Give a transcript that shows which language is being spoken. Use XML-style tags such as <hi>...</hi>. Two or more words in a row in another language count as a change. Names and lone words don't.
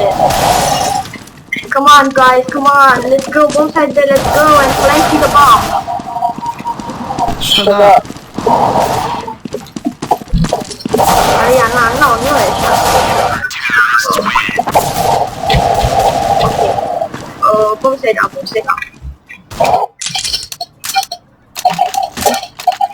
<en>Come on, guys, come on, let's go, bomb side B, let's go, and flank the bomb. Shut up.</en> <ro>Ariana, nu e așa. Ok.</ro> <en>Bomb side A.</en>